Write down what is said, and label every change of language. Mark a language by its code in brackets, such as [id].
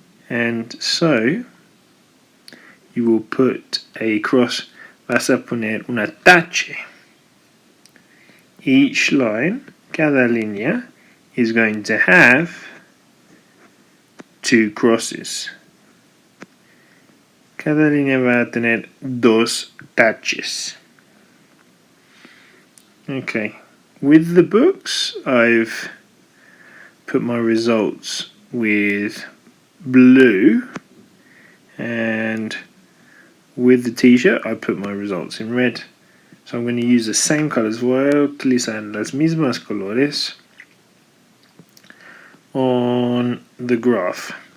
[en] And so you will put a cross, [es] vas a poner un tache. [en] Each line, [es] cada línea, [en] is going to have 2 crosses. [es] Cada línea va a tener 2 taches. [en] Okay, with the books, I've put my results with blue, and with the t-shirt, I put my results in red. So I'm going to use the same colors. [es] Voy a utilizar las mismas colores [en] on the graph.